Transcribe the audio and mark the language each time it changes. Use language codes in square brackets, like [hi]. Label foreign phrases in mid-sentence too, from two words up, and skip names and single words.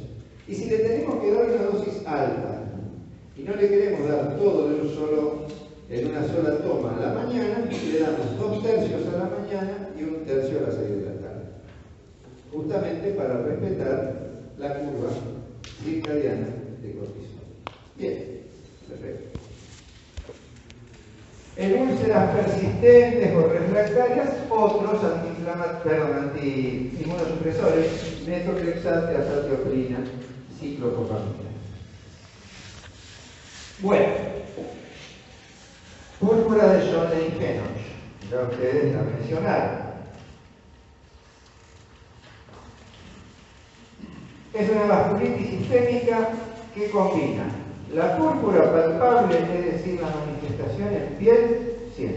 [es] Y si le tenemos que dar una dosis alta y no le queremos dar todo en una sola toma a la mañana, le damos 2/3 a la mañana y 1/3 a las 6 de la tarde. Justamente para respetar la curva circadiana de cortisol. Bien, perfecto. En úlceras persistentes o refractarias, otros antiinmunosupresores, metotrexate, azatioprina, ciclopropamina. Bueno, púrpura de Schoenlein-Henoch, ya ustedes la mencionaron. Es una vasculitis sistémica que combina la púrpura palpable, es decir, la manifestación en piel, siempre.